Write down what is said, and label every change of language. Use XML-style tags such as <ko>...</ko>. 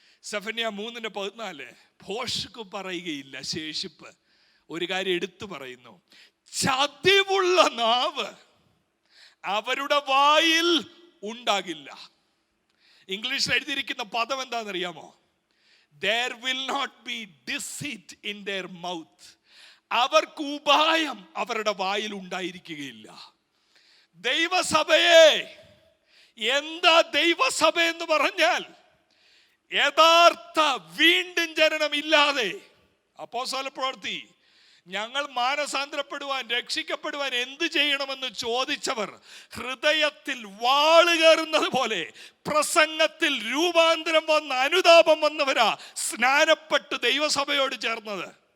<ml>സെഫന്യ 3:14. ഭോഷ്ക് പറയുകയില്ല, ശേഷിപ്പ്. ഒരു കാര്യം എടുത്തു പറയുന്നു, ചതിവുള്ള നാവ് അവരുടെ വായിൽ ഉണ്ടാകില്ല. ഇംഗ്ലീഷിൽ എഴുതിയിരിക്കുന്ന പദം എന്താണെന്നറിയാമോ?</ml> <en>There will not be deceit in their mouth.</en> <ml>അവർക്ക് ഉപായം അവരുടെ വായിൽ ഉണ്ടായിരിക്കുകയില്ല. ദൈവസഭയെ, എന്താ ദൈവസഭ എന്ന് പറഞ്ഞാൽ? യഥാർത്ഥ വീണ്ടും ജനനം ഇല്ലാതെ, അപ്പോസ്തല പ്രവൃത്തി, ഞങ്ങൾ മാനസാന്തരപ്പെടുവാൻ, രക്ഷിക്കപ്പെടുവാൻ എന്ത് ചെയ്യണമെന്ന് ചോദിച്ചവർ ഹൃദയത്തിൽ വാള് കയറുന്നത് പോലെ പ്രസംഗത്തിൽ രൂപാന്തരം വന്ന, അനുതാപം വന്നവരാ സ്നാനപ്പെട്ട് ദൈവസഭയോട് ചേർന്നത്.</ml>